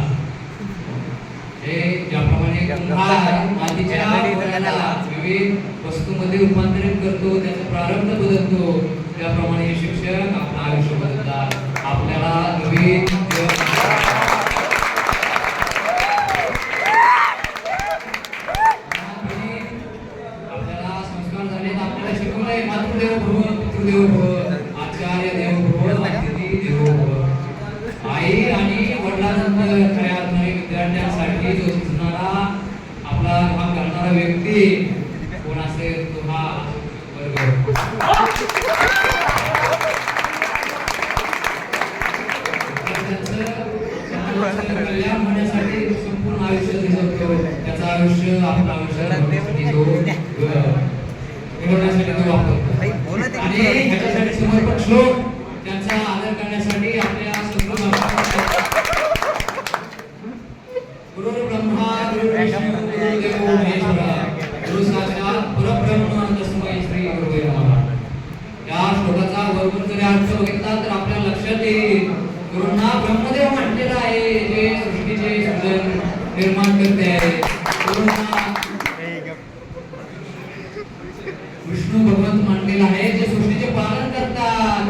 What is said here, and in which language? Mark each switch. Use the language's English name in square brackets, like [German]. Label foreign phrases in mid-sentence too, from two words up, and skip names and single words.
[Marathi] हे ज्याप्रमाणे कुंभार मातीच्या गोळ्याला विविध वस्तूंमध्ये रूपांतरित करतो, त्याचा प्रारंभ बदलतो, त्याप्रमाणे हे शिक्षक आपलं आयुष्य बदलतात. आपल्याला नवीन आपल्याला संस्कार झाले, आपल्याला शिकवलंय [Sanskrit] मातृदेवो भव, पितृदेवो भव, आचार्य देवो भव, अतिथी देवो भव. [Marathi] आई आणि वडिलांनंतर खऱ्या अर्थाने विद्यार्थ्यांसाठी जो शिकणारा आपला भाग घालणारा व्यक्ती कोण असेल तो हा वर्ग. कल्याण होण्यासाठी संपूर्ण आयुष्य जगतो, त्याचं आयुष्य आपलं आयुष्य घडवण्यासाठी तो वापरतो. आणि ह्याच्यासाठी समर्पक श्लोक त्यांचा आदर करण्यासाठी आपल्या [Sanskrit] गुरु ब्रह्मा गुरु विष्णू गुरु देवो महेश्वरा गुरु साक्षात परब्रह्म तस्मै श्री गुरुवे नमः. [Marathi] या श्लोकाचा वरवर जरी अर्थ बघितला तर आपल्या लक्षात येईल गुरुंना ब्रह्मदेव म्हटलेला आहे, जे सृष्टीचे सृजन निर्माण करते आहे. गुरुंना विष्णू भगवंत मानलेला आहे, जे सृष्टीचे पालन करतात.